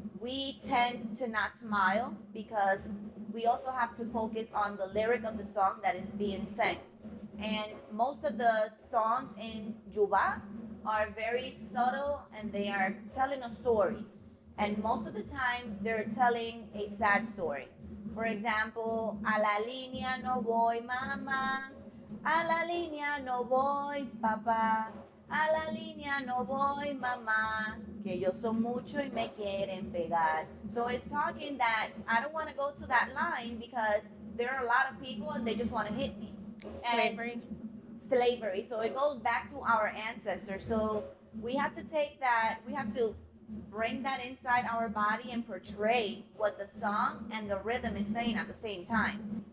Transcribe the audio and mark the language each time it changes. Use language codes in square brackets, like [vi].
[en] We tend to not smile because we also have to focus on the lyric of the song that is being sang. And most of the songs in Juba are very subtle and they are telling a story. And most of the time, they're telling a sad story. For example, [es] a la línea no voy, mama. A la línea no voy, papá. A la línea no voy, mamá. Que yo soy mucho y me quieren pegar. [en] So it's talking that I don't want to go to that line because there are a lot of people and they just want to hit me. Slavery. Slavery. So it goes back to our ancestors. So we have to take that, we have to bring that inside our body and portray what the song and the rhythm is saying at the same time.